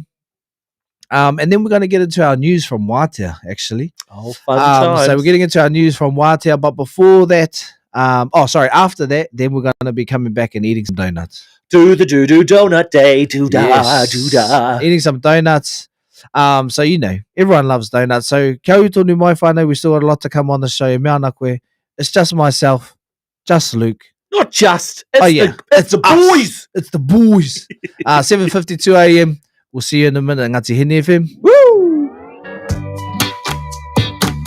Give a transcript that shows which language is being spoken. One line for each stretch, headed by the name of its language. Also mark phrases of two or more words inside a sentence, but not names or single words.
English: And then we're going to get into our news from Wātea, actually. Oh, fun times. So we're getting into our news from Wātea, but before that, after that, then we're going to be coming back and eating some donuts. Do the do donut day. Do da Yes. do da. Eating some donuts. So, everyone loves donuts. So,
Māori: kia ora tonu mai whānau,
English: we still got a lot to come on the show.
Māori: Mea ana koe.
English: It's just myself, just Luke. Not just. It's It's the us. boys. It's the boys. 7:52 a.m. We'll see you in a minute. Ngati Hine FM. Woo!